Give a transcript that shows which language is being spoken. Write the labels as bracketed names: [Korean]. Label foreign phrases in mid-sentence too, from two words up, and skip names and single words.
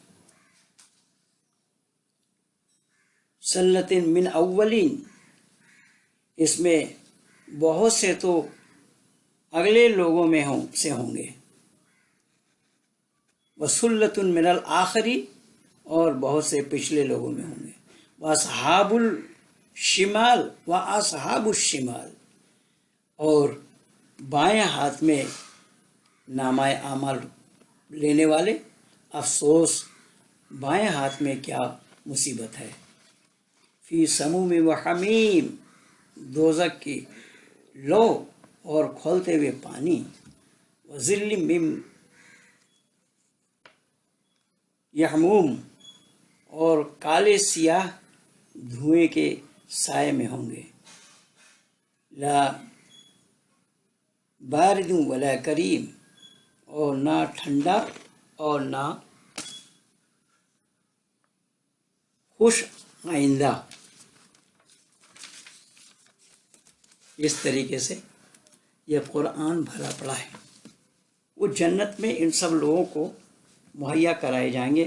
[Arabic] ثلة من الأولين, [Hindi] इसमें बहुत से तो अगले लोगों में होंगे। [Arabic] وثلة من الآخرين, [Hindi] और बहुत से पिछले लोगों में होंगे। [Arabic] وأصحاب الشمال وأصحاب الشمال, [Hindi] और बाएं हाथ में नामाए आमाल लेने वाले। अफसोस बाएं हाथ में क्या मुसीबत है। [Arabic] في سموم وحميم, [Hindi] दोज़ख की लो और खोलते हुए पानी। [Arabic] وظل من يحموم, [Hindi] और काले सियाह धुएं के साए में होंगे। [Arabic] لا بارد ولا كريم, [Hindi] और ना ठंडा और ना खुश आइंदा। इस तरीके से यह कुरान भरा पड़ा है। वो जन्नत में इन सब लोगों को मुहैया कराए जाएंगे।